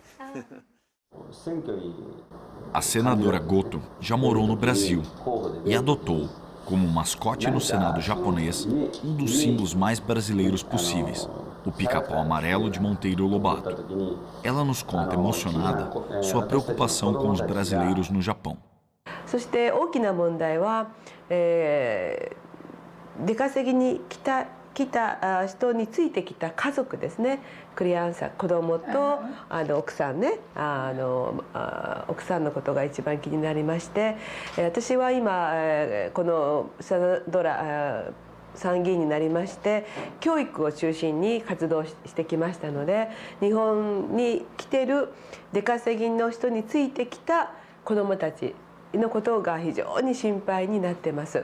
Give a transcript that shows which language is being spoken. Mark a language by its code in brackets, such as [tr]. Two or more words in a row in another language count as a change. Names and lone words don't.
[pt] A senadora Goto já morou no Brasil e adotou, como mascote no Senado japonês, um dos símbolos mais brasileiros possíveis, o pica-pau amarelo de Monteiro Lobato. Ela nos conta, emocionada, sua preocupação com os brasileiros no Japão. [ja] そして大きな問題は、出稼ぎに来た人についてきた家族ですね。クリアンサー、子供と奥さんね、奥さんのことが一番気になりまして、私は今このサナドラ参議院になりまして教育を中心に活動してきましたので、日本に来てる出稼ぎの人についてきた子どもたちのことが非常に心配になってます。